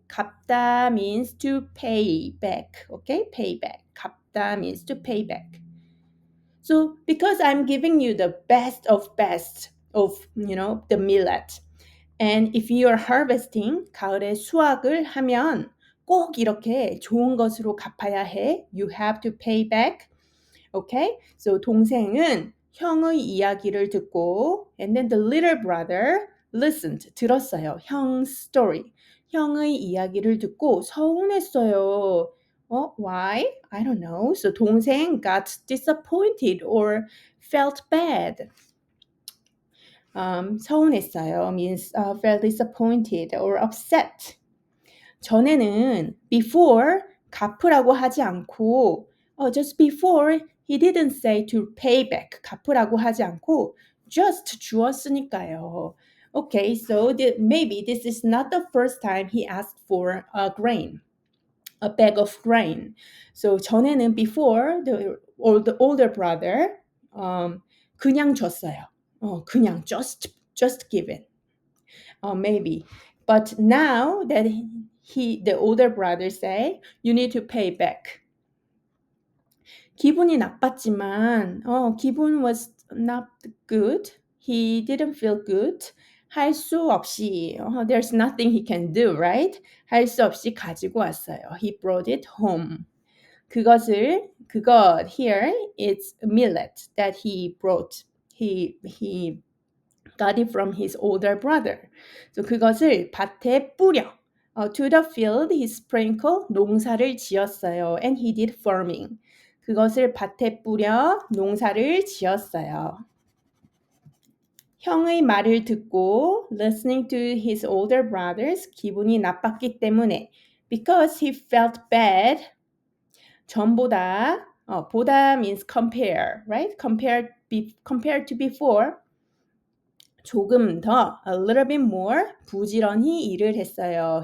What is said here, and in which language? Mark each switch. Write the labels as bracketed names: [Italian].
[English] 갚다 means to pay back. Okay? Pay back. 갚다 means to pay back. So because I'm giving you the best of the millet. And if you are harvesting, [Korean] 가을에 수확을 하면 꼭 이렇게 좋은 것으로 갚아야 해. [English] You have to pay back. Okay? So [Korean] 동생은 형의 이야기를 듣고 [English] and then the little brother listened. [Korean] 들었어요. 형 story. 형의 이야기를 듣고 서운했어요. [English] Why? I don't know. So 동생 got disappointed or felt bad. 서운했어요 means felt disappointed or upset. 전에는 before [Korean] 갚으라고 하지 않고 [English] just before he didn't say to pay back 갚으라고 하지 않고 just [Korean] 주었으니까요. [English] Okay, so maybe this is not the first time he asked for a bag of grain. So 전에는 before the older brother [Korean] 그냥 줬어요. [English] 그냥 just give it. Maybe. But now that the older brother say, you need to pay back. [Korean] 기분이 나빴지만, 기분 [English] was not good. He didn't feel good. [Korean] 할 수 없이, [English] there's nothing he can do, right? [Korean] 할 수 없이 가지고 왔어요. [English] He brought it home. 그것 here it's millet that he brought. He got it from his older brother. [Korean] So 그것을 밭에 뿌려. [English] To the field he sprinkled [Korean] 농사를 지었어요. [English] And he did farming. [Korean] 그것을 밭에 뿌려 농사를 지었어요. 형의 말을 듣고 [English] listening to his older brothers [Korean] 기분이 나빴기 때문에 [English] because he felt bad 전보다 보다 means compare, right? Compared to before [Korean] 조금 더, [English] a little bit more, [Korean] 부지런히 일을 했어요.